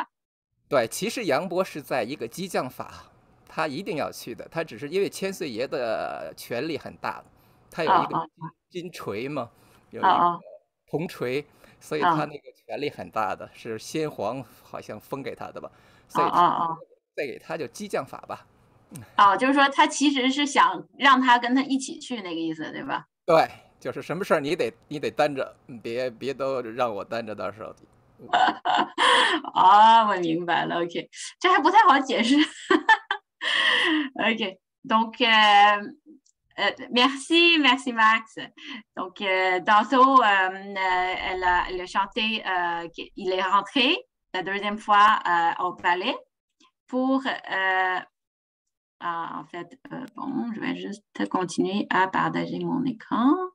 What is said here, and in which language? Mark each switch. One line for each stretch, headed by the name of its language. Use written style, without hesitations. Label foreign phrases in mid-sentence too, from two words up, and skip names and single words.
Chinese: 对，其实杨波是在一个激将法，他一定要去的，他只是因为千岁爷的权力很大，他有一个金锤嘛，有一个铜锤，所以他那个权力很大的，是先皇好像封给他的吧，所以再给他就激将法吧。就是说他其实是想让他跟他一起去那个意思，对吧？对，就是什么事儿你得担着，别都让我担着，到时候。我明白了。OK， 这还不太好解释。OK，
French: donc merci Max. Donc tantôt elle a chanté il est rentré la deuxième fois au palais pour en fait, bon, je vais juste continuer à partager mon écran.